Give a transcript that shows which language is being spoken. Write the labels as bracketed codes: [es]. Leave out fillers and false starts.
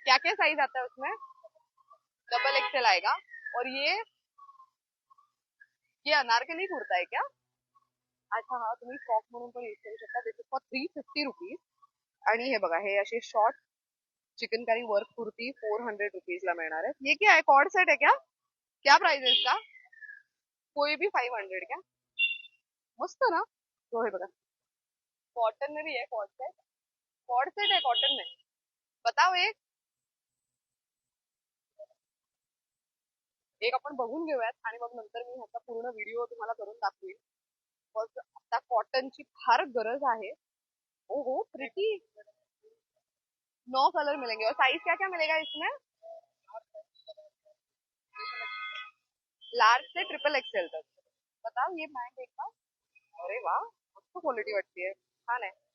[hi] क्या क्या साइज आता है उसमें? डबल एक्सेल आएगा. और ये अनारकली कुर्ता है क्या? [mr] अच्छा, हा, तुम्ही फ्रॉक म्हणून पण यूज करू शकता. [en] This is for 350 rupees. [mr] आणि हे बघा, हे असे short chikankari work kurti 400 rupees ला मिळणार आहे. [hi] ये क्या है? कॉर्ड सेट है क्या? क्या प्राइस है इसका? कोई भी 500 क्या? मस्त ना. तो [mr] हे बघा, [hi] कॉटन में भी है कॉर्ड सेट. कॉर्ड सेट है कॉटन में. बताओ एक. [mr] एक आपण बघून घेऊयात आणि मग नंतर मी ह्याचा पूर्ण व्हिडिओ तुम्हाला करून दाखवेन. मग आता कॉटनची फार गरज आहे. [hi] ओ हो, प्रिटी. 9 कलर मिलेंगे. और साइज क्या क्या मिलेगा इसमें? लार्ज से ट्रिपल एक्सेल तक. बताओ ये ब्रांड एक बार. [mr] अरे वाह, मस्त क्वालिटी वाटती है, छान आहे.